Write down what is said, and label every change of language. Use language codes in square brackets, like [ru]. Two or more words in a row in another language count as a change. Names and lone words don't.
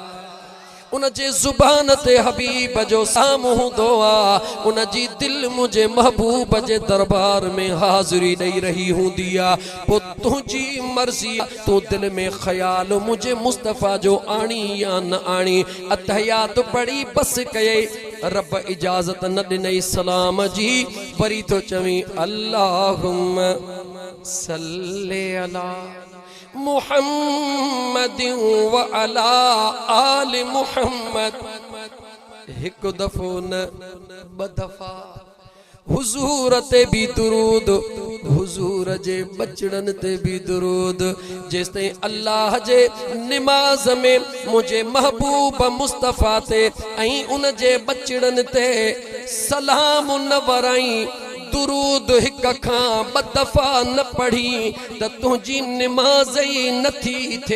[sd] उन जे ज़ुबान ते हबीब जो साम्हूं हूंदो आ, उन जी दिल मुझे महबूब जे दरबार में हाज़िरी ॾेई रही हूंदी आ। पो तुंहिंजी मर्ज़ी, तू दिल में ख़याल मुझे मुस्तफ़ा जो आणी या न आणी। अतहियात पढ़ी बस कये, रब इजाज़त न ॾिनई सलाम जी, वरी तो चवी [ar] اللهم صل على محمد وعلى آل محمد. [sd] एक दफ़ो न ब दफ़ा हुजूर ते भी दुरूद, हुजूर जे बचड़न ते भी दुरूद। जेस ताईं अल्लाह जे निमाज़ में मुझे महबूब मुस्तफ़ा ते ऐं उन जे बचड़न ते सलाम न वराई, दुरूद हिक खां ब दफ़ा न पढ़ी त तुंहिंजी निमाज़ ई नथी थे।